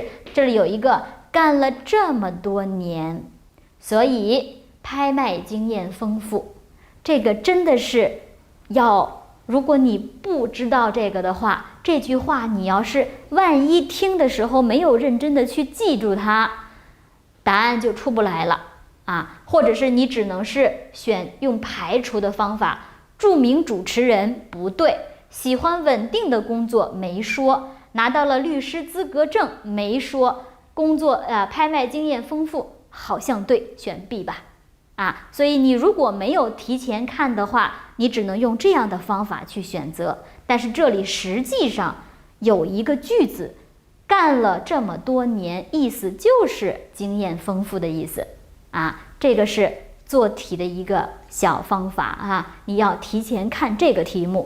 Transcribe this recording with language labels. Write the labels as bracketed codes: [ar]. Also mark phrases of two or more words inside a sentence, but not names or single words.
[zh] 這裡有一個幹了這麼多年，所以拍賣經驗豐富，這個真的是要，如果你不知道這個的話，這句話你要是萬一聽的時候沒有認真的去記住它，答案就出不来了啊，或者是你只能是選用排除的方法。著名主持人不对，喜歡穩定的工作沒說，拿到了律師資格證沒說，工作拍賣經驗豐富好像對，選 B 吧啊。所以你如果沒有提前看的話，你只能用這樣的方法去選擇。但是這裡實際上有一個句子，幹了這麼多年，意思就是經驗豐富的意思啊，這個是做題的一個小方法啊，你要提前看這個題目。